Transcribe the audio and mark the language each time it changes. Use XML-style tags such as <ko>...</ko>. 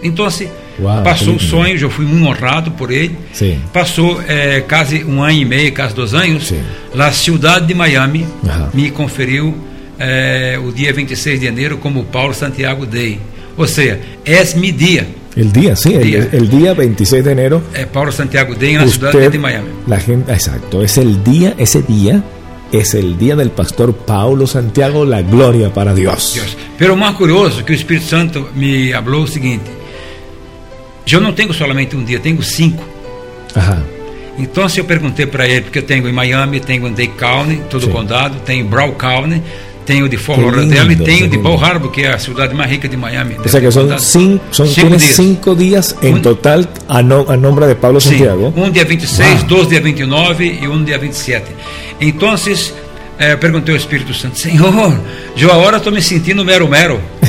<pt>Então assim, uau, passou o sonho, eu fui muito honrado por ele. Sim. Passou quase um ano e meio, quase 2 anos. Sim. Na cidade de Miami, me conferiu o dia 26 de janeiro como Paulo Santiago Day. Ou seja,</pt> <es>es mi día. El día, sí, el día 26 de enero. Paulo Santiago Day en la ciudad de Miami. La gente, exacto, es el día, ese día, es el día del pastor Paulo Santiago, la gloria para Dios. Dios. Pero más curioso que el Espíritu Santo me habló lo siguiente: yo no tengo solamente un día, tengo 5. Ajá. Entonces yo pregunté para él, porque tengo en Miami, tengo en Dade County, todo sí. Condado, tengo en Broward County.</es> <pt>Tenho de Fort Lauderdale e tenho de Bell Harbor, que é a cidade mais rica de Miami. Ou seja, são cinco dias em total a nome de Paulo Santiago. Sim, um dia 26, dois dia 29 e um dia 27. Então, perguntei ao Espírito Santo, Senhor, eu agora estou me sentindo mero mero.</pt>